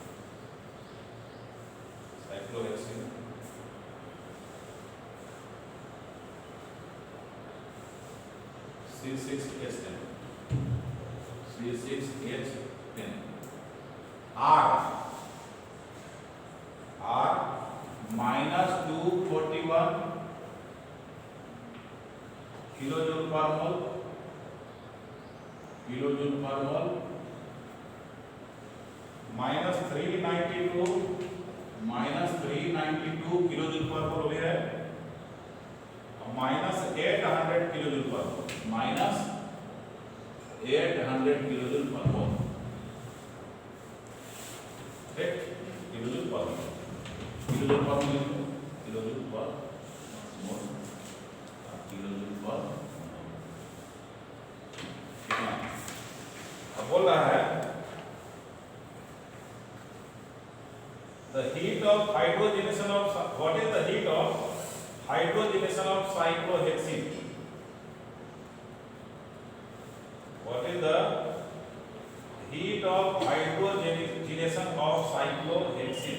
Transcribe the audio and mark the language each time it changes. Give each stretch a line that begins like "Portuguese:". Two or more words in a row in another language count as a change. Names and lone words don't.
English: C6H10 R minus 241 kilojoule per mole minus 392 kilojoule per mole
Hindi: भी है,
English: minus 800 kilojoule per mole, minus 800 kilojoule per mole, ठीक, kilojoule per mole, kilojoule per mole, kilojoule per mole, kilojoule per mole,
Hindi: कितना? अब बोल रहा है
English: the heat of hydrogenation of, what is the heat of hydrogenation of cyclohexene? What is the heat of hydrogenation of cyclohexene?